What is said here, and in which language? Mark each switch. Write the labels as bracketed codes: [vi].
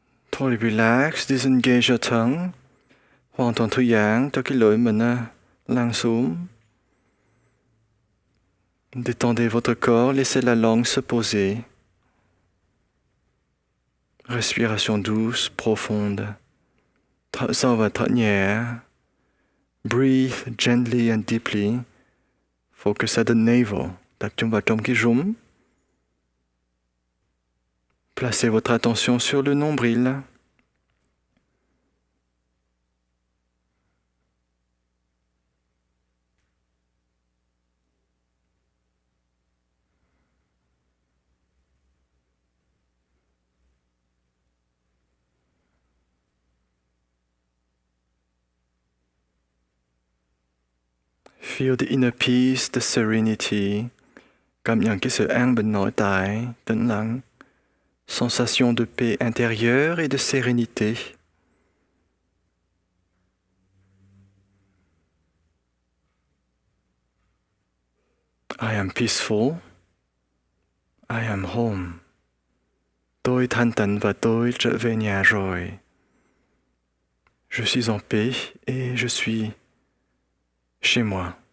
[en] Totally relax, disengage your tongue. [vi] Hoàn toàn thư giãn cho cái lưỡi mình lăn xuống. [fr] Détendez votre corps, laissez la langue se poser. Respiration douce, profonde. [vi] Thở sâu và thở nhẹ. [en] Breathe gently and deeply. Focus at the navel. [vi] Tập trung vào trong cái rúng. [fr] Placez votre attention sur le nombril. [en] Feel the inner peace, the serenity. [vi] Cảm nhận cái sự an bình nội tại, tĩnh lặng. [fr] Sensation de paix intérieure et de sérénité. [en] I am peaceful. I am home. [vi] Tôi thanh tịnh và tôi trở về nhà rồi. [fr] Je suis en paix et je suis chez moi.